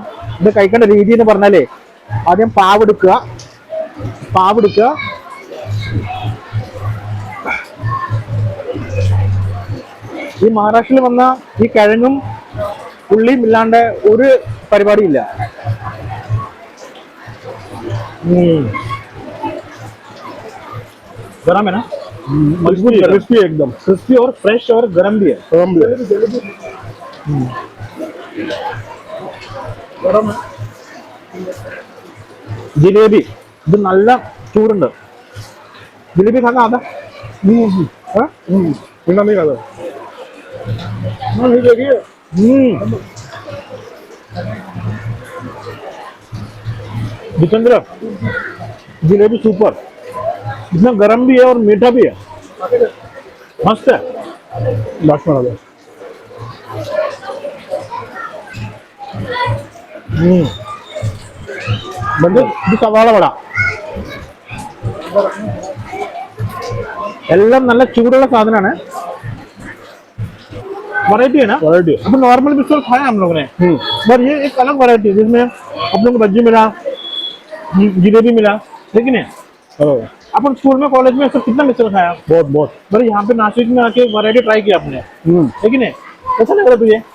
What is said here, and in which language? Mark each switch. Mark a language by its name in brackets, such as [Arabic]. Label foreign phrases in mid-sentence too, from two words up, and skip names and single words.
[Malayalam] ഇത് കഴിക്കേണ്ട രീതി എന്ന് പറഞ്ഞാലേ, ആദ്യം പാവെടുക്കുക. ഈ മഹാരാഷ്ട്രയിൽ വന്ന ഈ കിഴങ്ങും ഉള്ളിയും ഇല്ലാണ്ട് ഒരു പരിപാടിയില്ല. [Hindi] गरम है ना, क्रिस्पी एकदम, क्रिस्पी और फ्रेश और गरम भी है. [Malayalam] ജിലേബി, ഇത് നല്ല ചൂടുണ്ട്. [Hindi] ജിലേബി खाना आता इतना नहीं खाता। जितेंद्र, जिलेबी सुपर, इसमें गरम भी है और मीठा भी है, मस्त है. लास्ट में आ गया। [Malayalam] बंदे ഇത് സവാള വട എല്ലാം നല്ല ചൂടുള്ള സാധനമാണ്. [Hindi] वैरायटी है ना, वैरायटी है। अब नॉर्मल मिसल खाया हम लोगों ने, पर ये एक अलग वैरायटी जिसमें आप लोगों को भज्जी मिला, जिलेबी मिला, लेकिन अपन स्कूल में कॉलेज में सब कितना मिसल खाया, बहुत बहुत। पर यहाँ पे नासिक में आके [English] variety try [Hindi] किया आपने, लेकिन कैसा लग रहा तुझे?